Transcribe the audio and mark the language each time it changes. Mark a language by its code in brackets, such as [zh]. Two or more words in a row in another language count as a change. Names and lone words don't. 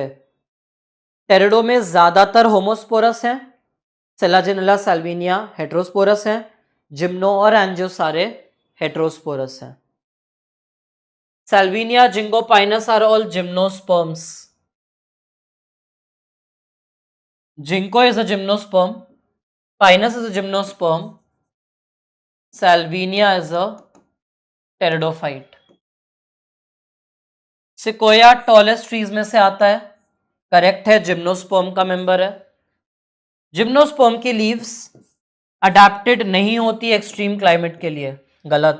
[hi] टेरिडो में ज्यादातर होमोस्पोरस हैं, सेलाजिनेला सैल्विनिया हेटेरोस्पोरस हैं, जिम्नो और एंजियो सारे हेटेरोस्पोरस हैं। [en] सैल्विनिया, जिंगोपाइनस are all gymnosperms. जिंको is a gymnosperm, Pinus is a gymnosperm, Salvinia is a pteridophyte. [hi] सिकोया [en] tallest trees [hi] में से आता है, करेक्ट है, जिम्नोस्पर्म का मेंबर है। जिम्नोस्पर्म की लीव्स अडेप्टेड नहीं होती [en] extreme climate [hi] के लिए, गलत।